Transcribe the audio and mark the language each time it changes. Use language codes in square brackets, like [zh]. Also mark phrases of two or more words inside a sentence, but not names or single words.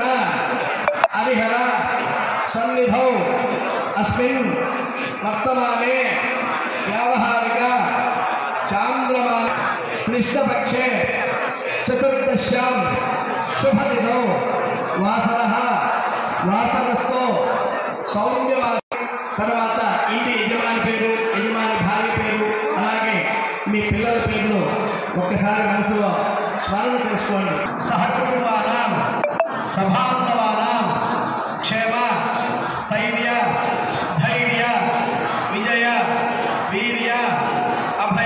[sa] हरिहर सन्निधौ अस्मिन् वर्तमाने व्यावहारिक चांद्रमान कृष्णपक्षे चतुर्दश्यां शुभतिथौ वासरः वासरस्तो सौम्यवाद [te] తర్వాత ఇంటి యజమాని పేరు యజమాని భార్య పేరు అలాగే మీ పిల్లల పేర్లు ఒక్కసారి మనసులో స్మరణ చేసుకోండి. [sa] సహకుటుంబానాం సభాంతవానాం క్షేమ స్థైర్య ధైర్య విజయ వీర్య అభయ